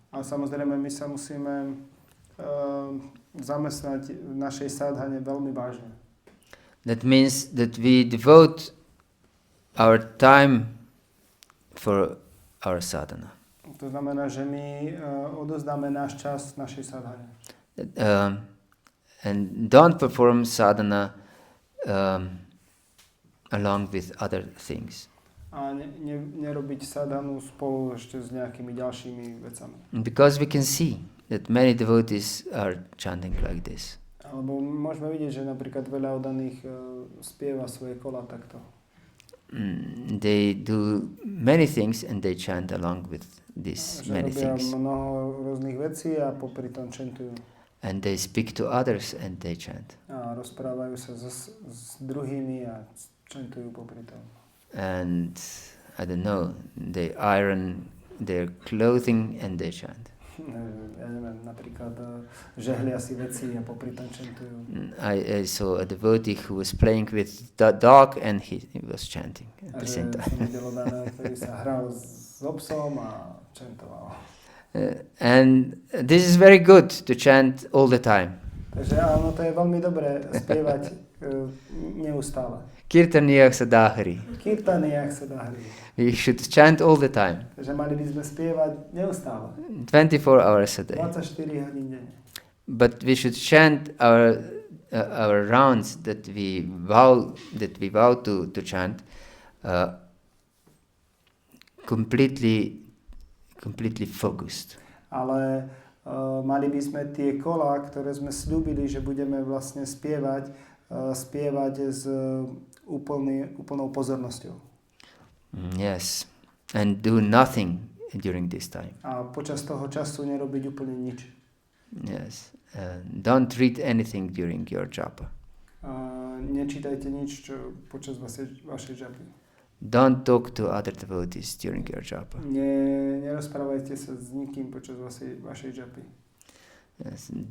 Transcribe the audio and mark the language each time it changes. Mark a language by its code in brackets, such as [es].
[sk] A samozrejme, my sa musíme zamestnať v našej sadhane veľmi vážne. [en] That means that we devote our time for our sadhana. [sk] To znamená, že my odovzdáme náš čas našej sadhane. [en] And don't perform sadhana along with other things. [sk] A nerobiť sadhanu spolu ešte s nejakými ďalšími vecami. [en] Because we can see that many devotees are chanting like this. [sk] Alebo môžeme vidieť, že napríklad veľa oddaných spieva svoje kola takto. [en] They do many things and they chant along with these many things. [sk] Mnoho rôznych vecí a popri tom chantujú. [en] And they speak to others and they chant. [sk] A rozprávajú sa s druhými a chantujú popri tom. [en] And I don't know, they iron their clothing and they chant. [sk] Ja neviem, napríklad žehlia si veci a popri tom chantujú. [en] I saw a devotee who was playing with the dog and he was chanting at the same time. [sk] Som videl oddaného, ktorý sa hral s obsom a chantoval. [en] And this is very good to chant all the time. [sk] Takže áno, to je veľmi dobré spievať neustále. [sa] Kirtaniyak sadahari. Kirtaniyak sadahari. [en] We should chant all the time. [sk] Takže mali by sme spievať neustále. [en] 24 hours a day. [sk] 24 hodín denne. [en] But we should chant our rounds that we vow to chant completely focused. [sk] Ale mali by sme tie kolá, ktoré sme sľúbili, že budeme vlastne spievať s úplnou pozornosťou. [en] Yes. And do nothing during this time. [sk] A počas toho času nerobiť úplne nič. [en] Yes. Don't read anything during your japa. [sk] Nečítajte nič počas vašej džapy. [en] Don't talk to other devotees during your japa. [sk] Nerozprávajte sa s nikým počas vašej džapy. [en] Yes.